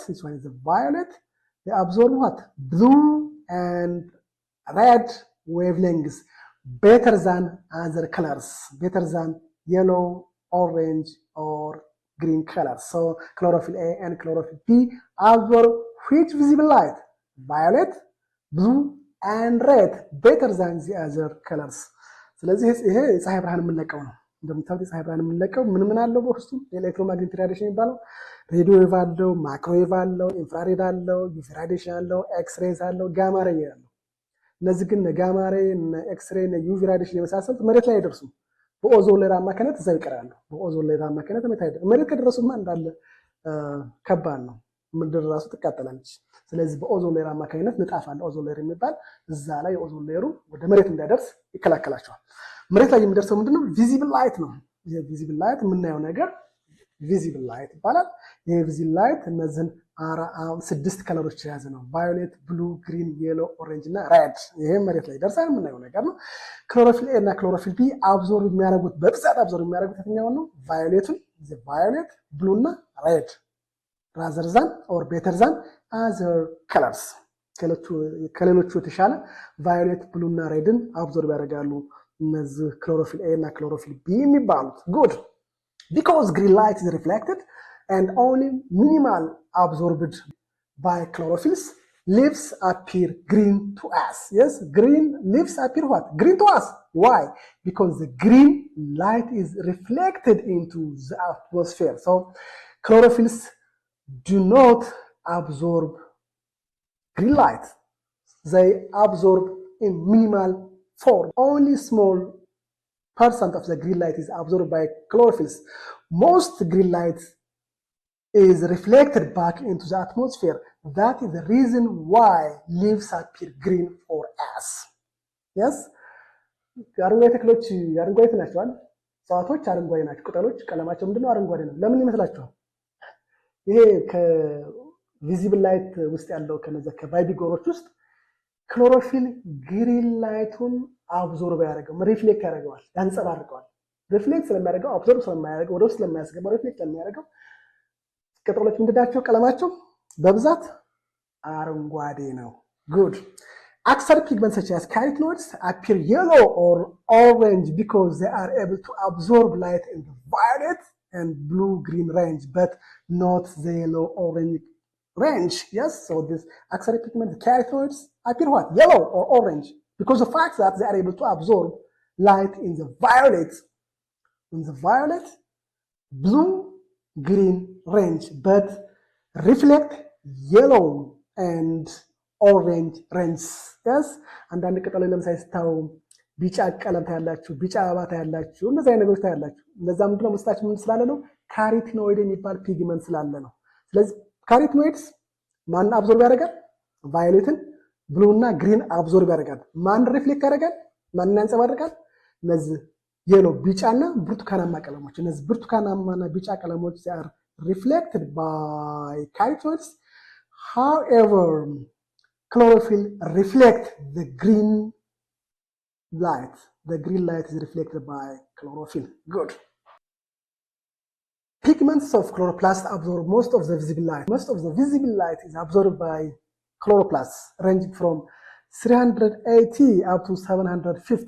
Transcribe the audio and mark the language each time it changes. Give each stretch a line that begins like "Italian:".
English: This one is the violet. They absorb what? Blue and red wavelengths better than other colors, better than yellow, orange, or green colors. So chlorophyll A and chlorophyll B absorb which visible light? Violet, blue, and red better than the other colors.
Amharic: ስለዚህ ይሄ ፀሐይ ብርሃን የምንለቀው ነው። እንደምታውቁት የፀሐይ ብርሃን የምንለቀው ምን አለው በውስጡ የኤሌክትሮማግኔቲክ ራዲዬሽን የሚባለው ሬዲዮ ዌቭ አለው፣ ማይክሮዌቭ አለው፣ ኢንፍራሬድ አለው፣ ዩቪ ራዲዬሽን አለው፣ ኤክስሬዝ አለው፣ ጋማ ሬይ አለው። እነዚህ ግን ጋማ ሬይ፣ ኤክስሬ፣ ዩቪ ራዲዬሽን የመሳሰሉት መሬት ላይ አይደርሱም። በኦዞን ሌየር አማካኝነት እዛው ይቀራሉ። በኦዞን ሌየር አማካኝነት መሬት ከደረሱማ እንዳለ ከባድ ነው። ምድር ራሱ ትቃጠላለች። ስለዚህ በኦዞን ሌየር አማካኝነት ንጣፍ አለ፣ ኦዞን ሌየር የሚባል እዛ ላይ የኦዞን ሌየሩ ወደ መሬት እንዳይደርስ ይከላከላቸዋል። መሬት ላይ የሚደርሰው ምንድነው? ቪዚብል ላይት ነው። ቪዚብል ላይት የምናየው ነገር ቪዚብል ላይት ይባላል። ይሄ ቪዚብል ላይት እነዚህን 6 ከለሮች የያዘ ነው። ቫዮሌት፣ ብሉ፣ ግሪን፣ የሎ፣ ኦሬንጅ እና ሬድ። ይሄ መሬት ላይ ይደርሳል የምናየው ነገር ነው። ክሎሮፊል ኤ እና ክሎሮፊል ቢ አብዞርብ የሚያደርጉት በብዛት አብዞርብ የሚያደርጉት የትኛውን ነው? ቫዮሌቱን፣ ቫዮሌት፣ ብሉ እና ሬድ
English: rather than or better than other colors
Amharic: ከሌሎቹ የተሻለ ቫዮሌት፣ ብሉ እና ሬድን አብዞርብ ያደርጋሉ እነዚህ ክሎሮፊል ኤ እና ክሎሮፊል ቢ የሚባሉት። ጉድ
English: because green light is reflected and only minimal absorbed by chlorophylls, leaves appear green to us. Yes, green leaves appear what? Green to us. Why? Because the green light is reflected into the atmosphere. So chlorophylls do not absorb green light. They absorb in minimal form. Only small percent of the green light is absorbed by chlorophylls. Most green light is reflected back into the atmosphere. That is the reason why leaves appear green for us. Yes?
Amharic: አረንጓዴ ተክሎች አረንጓዴ ናቸው። እጽዋቶች አረንጓዴ ናቸው። ቅጠሎች ቀለማቸው ምንድነው? አረንጓዴ ነው። ለምን ይመስላችኋል? ይሄ ከቪዚብል ላይት ውስጥ ያለው ከነዛ ከባይቢጎሮች ውስጥ ክሎሮፊል ግሪን ላይቱን አብዞርብ ያደርገው ሪፍሌክት ያደርገዋል፣ ያንጸባርቀዋል። ሪፍሌክት ስለሚያደርገው አብዞርብ ስለማያደርገው ወደ ውስጥ ስለማያስገባው ሪፍሌክት ስለሚያደርገው ቅጠሎች ምንድናቸው? ቀለማቸው በብዛት አረንጓዴ ነው። ጉድ
English: Axar pigments such as carotenoids appear yellow or orange because they are able to absorb light in the violet and blue-green range, but not the yellow-orange range. Yes, so this axaric pigment, the carotenoids, appear what? Yellow or orange because of the fact that they are able to absorb light in the violet, blue-green range, but reflect yellow and orange range.
Amharic: Yes, አንዳንድ ቅጠሎች ለምሳሌ ስታዩ ቢጫ ቀለም ታያላችሁ፣ ቢጫ አበባ ታያላችሁ፣ እነዚህ አይነት ነገሮች ታያላችሁ። እነዛ ምንድነው? መስታች ምን ስላለ ነው? ካሮቲኖይድ የሚባል ፒግመንት ስላለ ነው። ስለዚህ ካሮቲኖይድስ ማን አብዞርብ ያደርጋል? ቫዮሌትን፣ ብሉ እና ግሪን አብዞርብ ያደርጋል። ማን ሪፍሌክት ያደርጋል? ማን ያንጸባርቃል? እነዚህ የሎ ቢጫና ብርቱካናማ ቀለሞች። እነዚህ ብርቱካናማና ቢጫ ቀለሞች
English: are reflected by carotenoids. However, chlorophyll reflect the green light. The green light is reflected by chlorophyll. Good. Pigments of chloroplasts absorb most of the visible light. Most of the visible light is absorbed by chloroplasts, ranging from 380 up to 750.